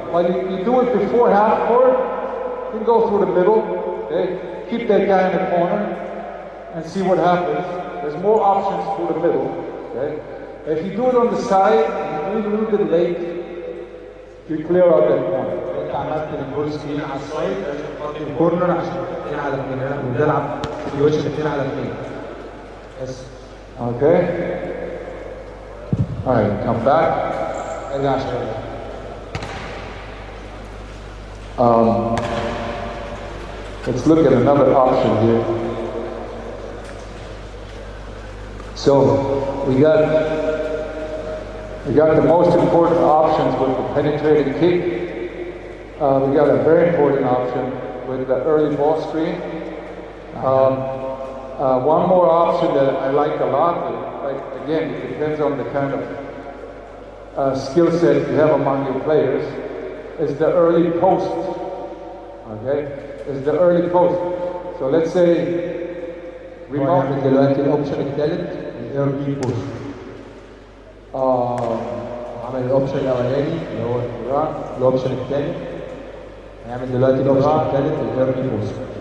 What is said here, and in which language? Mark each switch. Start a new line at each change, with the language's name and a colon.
English: While you do it before half court, you can go through the middle. Keep that guy in the corner and see what happens. There's more options through the middle. If you do it on the side, you do it a little bit late. You clear out that corner.
Arabic: انت عملت الجول سكرين على السايد لازم تفضي الكورنر عشان 2 على 2 ونلعب في وش 2 على 2 بس.
English: Okay. All right, come back.
Arabic: ارجع شويه.
English: Let's look at another option here. So we got the most important options with the penetrating kick. We got a very important option with the early ball screen. One more option that I like a lot, again, it depends on the kind of skill set you have among your players, is the early post. Okay? Is the early post. So let's say
Arabic: remote دلوقتي الاوبشن الثالث الايرلي بوست. عمل الاوبشن الاولاني اللي هو الاوبشن الثاني هيعمل دلوقتي الاوبشن الثالث الايرلي بوست.